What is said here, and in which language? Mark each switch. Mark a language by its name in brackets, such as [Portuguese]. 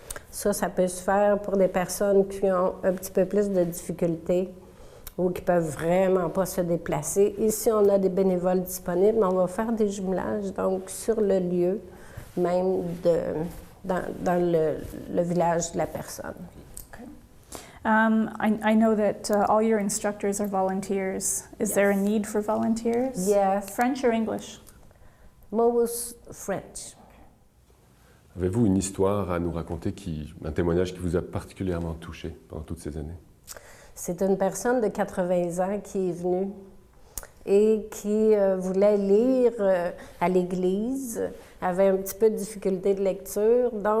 [French] Ça peut se faire pour des personnes qui ont un petit peu plus de difficultés ou qui ne peuvent vraiment pas se déplacer. Ici, on a des bénévoles disponibles, mais on va faire des jumelages, donc sur le lieu même dans le village de la personne. [English] Okay. I know that all your instructors are volunteers. Is there a need for volunteers? Yes. French or English? Most French. [French] Avez-vous une histoire à nous raconter, un témoignage qui vous a particulièrement touché pendant toutes ces années? C'est une personne de 80 ans qui est venue et qui voulait lire à l'église, avait un petit peu de difficulté de lecture.